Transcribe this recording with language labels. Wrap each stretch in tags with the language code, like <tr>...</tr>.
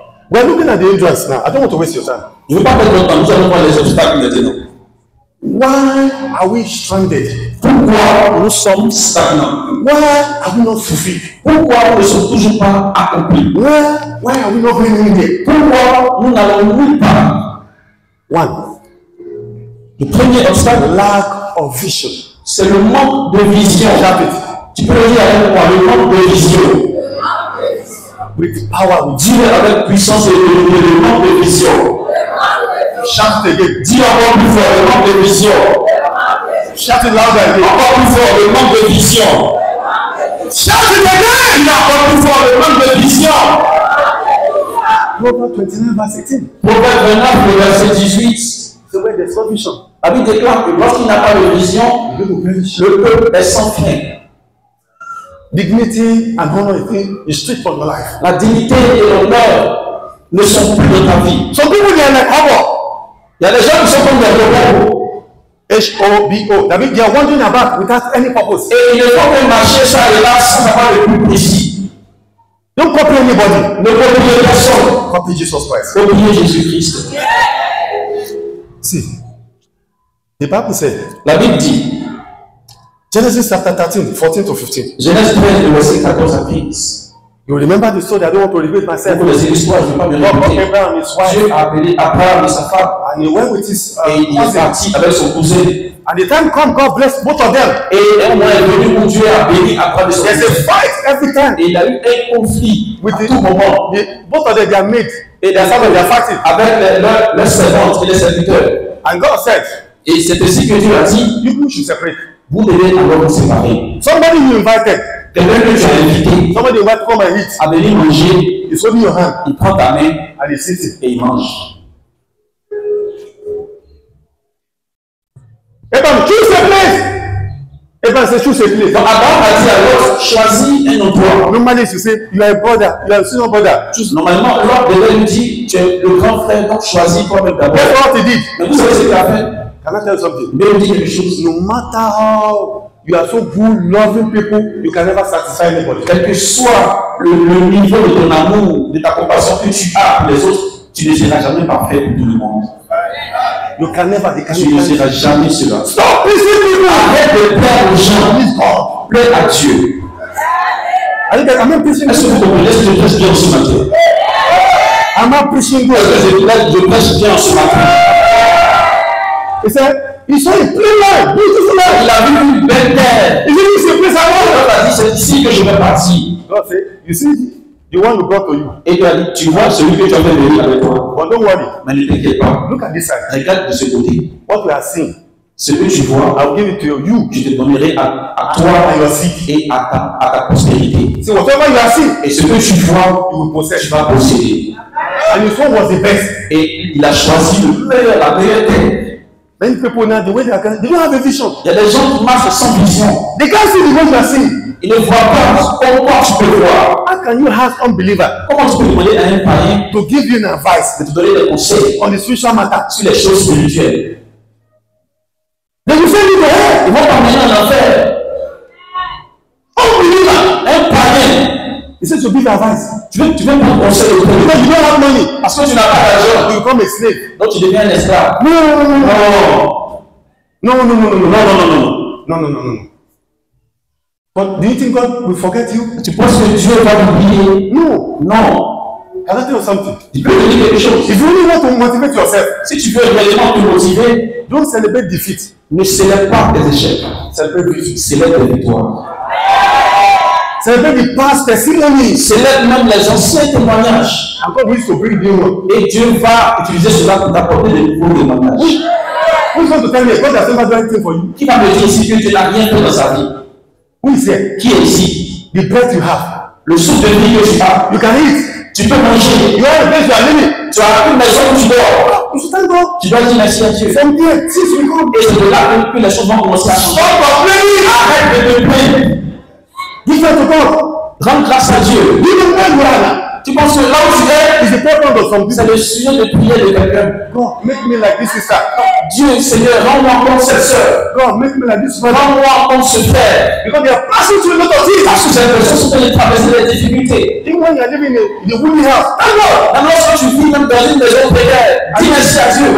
<en>We're looking at the hindrance now. I don't want to waste your time.</en> <fr>Je ne veux pas perdre mon temps. Nous allons voir les obstacles maintenant.</fr> <en>Why are we stranded?</en> <fr>Pourquoi nous sommes stagnants?</fr> <en>Why are we not fulfilled?</en> <fr>Pourquoi nous ne sommes toujours pas accomplis?</fr> <en>Why are we not going anywhere?</en> <fr>Pourquoi nous n'allons nulle part?</fr> <en>One.</en> <fr>Le premier obstacle,</fr> <en>Lack of vision.</en> <fr>c'est le manque de vision. Tu peux le dire avec moi, le manque de vision.</fr> <en>With power,</en> <fr>Dis avec puissance et le manque de vision.</fr> <en>shout it again.</en> <fr>Dis encore plus fort, le manque de vision.</fr> <en>Shout it louder again.</en> <fr>Encore plus fort, le manque de vision.</fr> <en>Shout it again.</en> <fr>Dis encore plus fort, le manque de vision.</fr> <en>Proverbs 29 verse 18.</en> <fr>Proverbe 29, le verset 18.</fr> <en>So where there's no vision,</en> <fr>La Bible déclare que lorsqu'il n'a pas de vision, le peuple est sans fin.</fr> <en>dignity and honor is stripped from your life.</en> <fr>La dignité et l'honneur ne sont plus de ta vie.</fr> <en>Some people they are like Hobbo.</en> <fr>Il y a des gens qui sont comme des robots.</fr> <en>H-O-B-O. That means they are wandering about without any purpose.</en> <fr>Et ils ne font que marcher ça et là sans avoir le but précis.</fr> <en>Don't copy anybody.</en> <fr>Ne copiez personne.</fr> <en>Copy Jesus Christ.</en> <fr>Copiez Jésus-Christ.</fr> <en>See, the Bible said,</en> <fr>La Bible dit,</fr> <en>Genesis chapter 13, 14 to 15.</en> <fr>Genèse 13, le verset 14 à 15.</fr> <en>You remember the story. I don't want to repeat myself.</en> <fr>Pour les histoires, je ne vais pas me</fr> <en>God brought</en> <fr>répéter.</fr> <en>Abraham and his wife,</en> <fr>Dieu a appelé Abraham et sa femme</fr> <en>and he went with his</en> <fr>et il est</fr> <en>cousin.</en> <fr>parti avec son cousin.</fr> <en>And the time come, God bless both of them.</en> <fr>Et un moment est venu où Dieu a béni Abraham et son</fr> <en>There's a</en> <fr>cousin.</fr> <en>fight every time.</en> <fr>Et il a eu un conflit</fr> <en>With</en> <fr>à tout moment.</fr> <en>both of them, they are made.</en> <fr>Et</fr> <en>They are some of them fighting.</en> <fr>avec leurs servantes et les serviteurs.</fr> <en>And God said,</en> <fr>Et c'est ainsi que Dieu a dit,</fr> <en>you should separate.</en> <fr>vous devez alors vous séparer.</fr> <en>Somebody you invited,</en> <fr>Quelqu'un que tu as invité</fr> <en>somebody you invite to come and eat.</en> <fr>à venir manger,</fr> <en>He's holding your hand</en> <fr>il prend ta main</fr> <en>and he's sitting.</en> <fr>et il mange.</fr> <en>Abraham, choose a place. Abraham said, choose a place.</en> <fr>Donc Abraham a dit à l'autre, choisis un endroit.</fr> <en>Normally, you say, you are a brother, you are a senior brother.</en> <fr>Normalement, l'autre devait lui dire, tu es le grand frère, donc choisis toi-même d'abord.</fr> <en>That's what he did.</en> <fr>Mais vous savez ce qu'il a fait?</fr> <en>Can I tell you something?</en> <fr>Mais il dit quelque chose.</fr> <en>No matter how you are so good, loving people, you can never satisfy anybody.</en> <fr>Quel que soit le niveau de ton amour, de ta compassion que tu as pour les autres, tu ne seras jamais parfait pour tout le monde.</fr> <en>You can never, they can</en> <fr>Tu ne seras jamais cela.</fr> <en>Stop pleasing people.</en> <fr>Arrête de plaire aux gens.</fr> <en>Please God.</en> <fr>Plaire à Dieu.</fr> <en>I'm not preaching</en> <fr>Est-ce que vous comprenez ce que je prêche bien ce matin?</fr> <en>I'm not preaching good.</en> <fr>Est-ce que je prêche bien ce matin?</fr> <en>He said, he saw a plain land, beautiful land.</en> <fr>Il a vu une belle terre.</fr> <en>He said, this is a place I want.</en> <fr>God a dit, c'est ici que je vais partir.</fr> <en>God said, you see, the one who brought to you.</en> <fr>Et il a dit, tu vois celui que tu as fait venir avec toi.</fr> <en>But don't worry.</en> <fr>Mais ne t'inquiète pas.</fr> <en>Look at this side.</en> <fr>Regarde de ce côté.</fr> <en>What we are seeing,</en> <fr>Ce que tu vois,</fr> <en>I'll give it to you.</en> <fr>je te donnerai à toi</fr> <en>And your seed.</en> <fr>et à ta postérité.</fr> <en>See, whatever you are seeing,</en> <fr>Et ce que tu vois,</fr> <en>you will possess.</en> <fr>tu vas posséder.</fr> <en>And his one was the best.</en> <fr>Et il a choisi le meilleur, la meilleure terre.</fr> <en>Many people now, the way they are, they don't have a vision.</en> <fr>Il y a des gens qui marchent sans vision.</fr> <en>They can't see the way you are seeing.</en> <fr>Ils ne voient pas comment tu peux voir.</fr> <en>How can you ask unbeliever</en> <fr>Comment tu peux demander à un païen</fr> <en>to give you an advice</en> <fr>de te donner des conseils</fr> <en>on the spiritual matter?</en> <fr>sur les choses spirituelles?</fr> <en>They will send you to hell.</en> <fr>Ils vont t'emmener en enfer.</fr> <en>Unbeliever.</en> <fr>Un païen,</fr> <en>He says to give advice.</en> <fr>tu veux prendre conseil auprès de lui.</fr> <en>Because you don't have money.</en> <fr>Parce que tu n'as pas d'argent.</fr> <en>You become a slave.</en> <fr>Donc tu deviens un esclave.</fr> <en>No, no, no, no, no.</en> <fr>Non,</fr> <en>No, no, no, no, no,</en> <fr>non, non, non, non.</fr> <en>No. But do you think God will forget you?</en> <fr>Tu penses que Dieu va l'oublier?</fr> <en>No.</en> <fr>Non.</fr> <en>Can I tell you something?</en> <fr>Tu peux te dire quelque chose.</fr> <en>If you really want to motivate yourself,</en> <fr>Si tu veux réellement te motiver,</fr> <en>don't celebrate defeat.</en> <fr>ne célèbre pas tes échecs.</fr> <en>Celebrate victory.</en> <fr>Célèbre tes victoires.</fr> <en>Celebrate the past testimonies.</en> <fr>Célèbre même les anciens témoignages.</fr> <en>And God wants to bring new one.</en> <fr>Et Dieu va utiliser cela pour t'apporter de nouveaux témoignages.</fr> <en>Who's going to tell me God has never done anything for you?</en> <fr>Qui va me dire ici que Dieu n'a rien fait dans sa vie?</fr> <en>Who is here?</en> <fr>Qui est ici?</fr> <en>The breath you have.</en> <fr>Le souffle de vie que tu as.</fr> <en>You can eat.</en> <fr>Tu peux manger.</fr> <en>You have a place you are living.</en> <fr>Tu as une maison où tu dors.</fr> <en>You should thank God.</en> <fr>Tu dois dire merci à Dieu.</fr> <en>From there, since we come.</en> <fr>Et c'est de là que les choses vont commencer à changer.</fr> <en>Stop complaining.</en> <fr>Arrête de te plaindre.</fr> <en>Give thanks to God.</en> <fr>Rends grâce à Dieu.</fr> <en>You don't know where</en> <fr>Tu penses que là où tu es,</fr> <en>is the problem of some</en> <fr>c'est</fr> <en>people.</en> <fr>le sujet de prière de quelqu'un.</fr> <en>God, make me like this sister.</en> <fr>Dieu, Seigneur, rends-moi comme cette sœur.</fr> <en>God, make me like this brother.</en> <fr>Rends-moi comme ce frère.</fr> <en>Because they are passing through a lot of things.</en> <fr>Parce que cette personne sont en train de traverser des difficultés.</fr> <en>Even when you are living in the wooden house, thank God.</en> <fr>Alors, lorsque tu vis même dans une maison précaire, dis merci à Dieu.</fr>